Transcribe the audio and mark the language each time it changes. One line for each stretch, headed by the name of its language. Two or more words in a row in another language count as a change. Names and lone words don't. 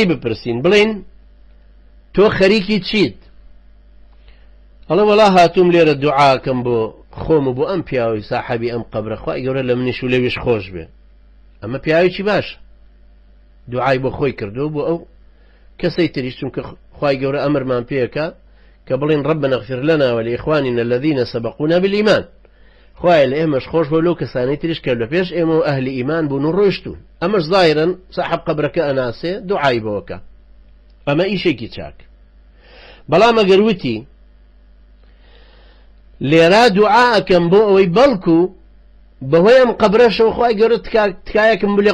Central Kurdish: بپرسین بڵین تۆ خەریکی چیت هەڵە وەڵا هاتووم لێرە دوعاکەم بۆ خۆم و بۆ ئەم پیاوەی ساحەبی ئەم قەبرە خوای گەورە لە منیش و لێویش خۆش بێ ئەمە پیاوێکی باشە دوعای بۆ خۆی کردو بۆ ئەو کەسەی تریش چونکە خوای گەورە ئەمرمان پێکە کە بڵین
Arabic: ربنا اغفر لنا ولإخواننا الذين سبقونا بالإيمان
Central Kurdish: خوای لە ئێمەش خۆش بۆ لەو کەسانەی تریش کە لە پێش ئێمە و ئەهلی ئیمان بوون و ڕۆیشتون ئەمەش ظاهرن صاحب قەبرەکە ئەناسێ دوعای بۆکە ئەمە ئیشێکی چاک بەڵام ئەگەر وتی لێرە دوعاکەم بۆ ئەوەی بەڵکو بەهۆی ئەم قەبرەشەوە خوای گەورە تکایەکم بڵێ